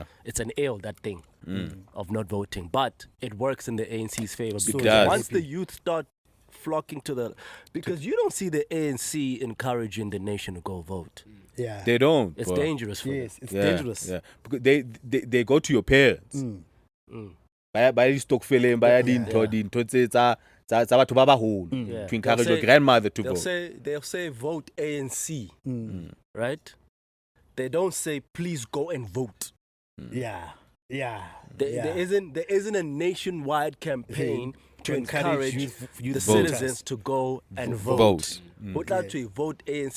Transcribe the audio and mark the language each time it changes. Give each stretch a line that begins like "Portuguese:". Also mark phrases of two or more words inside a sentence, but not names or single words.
English: It's an ill, that thing of not voting, but it works in the ANC's favor So because does. once the youth start flocking because you don't see the ANC encouraging the nation to go vote. Yeah. They don't. It's bro. dangerous for Yes, them. it's dangerous. Yeah, because they go to your parents. By stock filling, by
Southern Sotho: batho ba baholo
English: to encourage your grandmother to vote. They'll say vote ANC, right? They don't say please go and vote. Yeah. There isn't a nationwide campaign to encourage youth the voters citizens to go and vote. Vote to vote ANC.